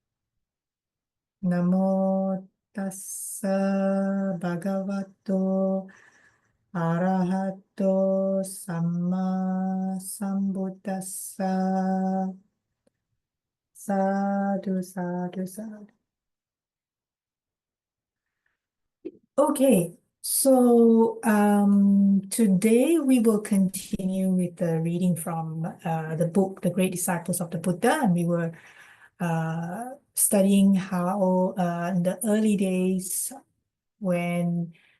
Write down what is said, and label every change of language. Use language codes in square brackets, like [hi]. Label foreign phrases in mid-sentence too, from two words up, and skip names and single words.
[pi] Namo Tassa Bhagavato Arahato Samma Sambuddhassa. Sadhu, sadhu, sadhu. [en] Okay, so today we will continue with the reading from the book, The Great Disciples of the Buddha, and we were studying how in the early days when